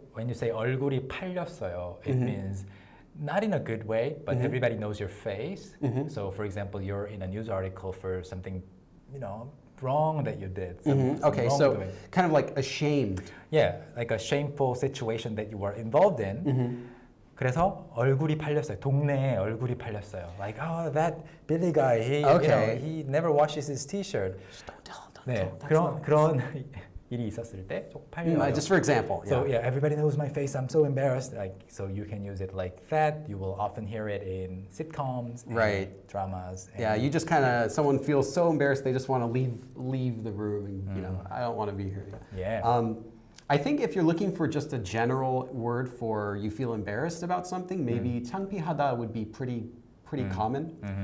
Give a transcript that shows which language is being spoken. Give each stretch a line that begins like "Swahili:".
English: When you say
Korean: 얼굴이 팔렸어요,
English: it means not in a good way, but everybody knows your face. So for example, you're in a news article for something, wrong that you did. Okay, so kind of like ashamed. Yeah, like a shameful situation that you were involved in.
Korean: 그래서 얼굴이 팔렸어요. 동네에 얼굴이 팔렸어요.
English: Like, oh, that Billy guy, he never washes his T-shirt. Don't tell.
Korean: 네, 그런 일이 있었을 때 쪽팔려요.
English: Just for example. So everybody knows my face. I'm so embarrassed. So you can use it like that. You will often hear it in sitcoms, and dramas. Yeah, you just kind of someone feels so embarrassed they just want to leave the room and I don't want to be here. Yeah. I think if you're looking for just a general word for you feel embarrassed about something, maybe 창피하다 would be pretty common.